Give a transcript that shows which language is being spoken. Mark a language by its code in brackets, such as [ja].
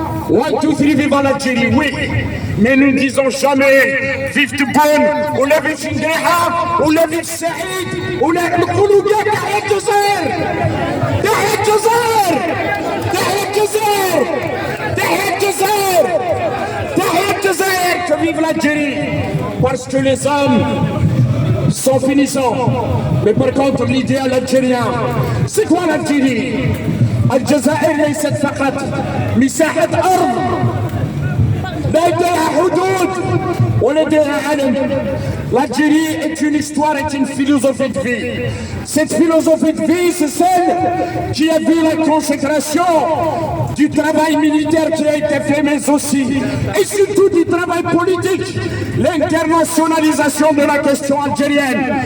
[fr] 1, 2, 3, vive l'Algérie, oui, mais nous ne disons jamais vive Tebboune, ou la vive Ndreha, ou la vive Saïd, ou la Koulouga, Tahia Djezair, que vive l'Algérie, parce que les hommes sont finissants. Mais par contre, l'idéal algérien, c'est quoi l'Algérie? [ar] الجزائر ليست فقط مساحة أرض لديها حدود ولديها علم. [fr] L'Algérie est une histoire, est une philosophie de vie. Cette philosophie de vie, c'est celle qui a vu la consécration du travail militaire qui a été fait, mais aussi, et surtout du travail politique, l'internationalisation de la question algérienne.